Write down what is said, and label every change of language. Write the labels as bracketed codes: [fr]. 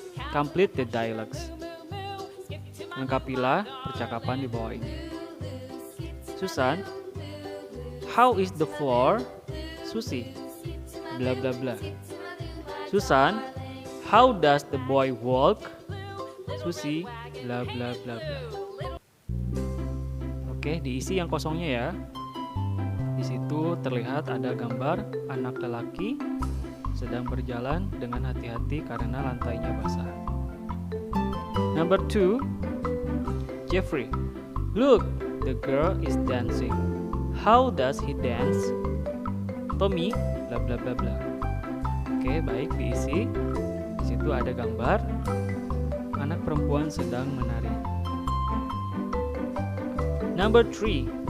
[en] Complete the dialogues. [id] Lengkapilah percakapan di bawah ini. [en] Susan, how is the floor? Susi, bla bla bla. Susan, how does the boy walk? Susi, bla bla bla bla. [id] Oke, diisi yang kosongnya ya. Di situ terlihat ada gambar anak lelaki sedang berjalan dengan hati-hati karena lantainya basah. [en] Number 2, Jeffrey, look, the girl is dancing. How does he dance? Tommy, bla bla bla bla. [id] Oke, baik, diisi. Di situ ada gambar anak perempuan sedang menari. [en] Number 3,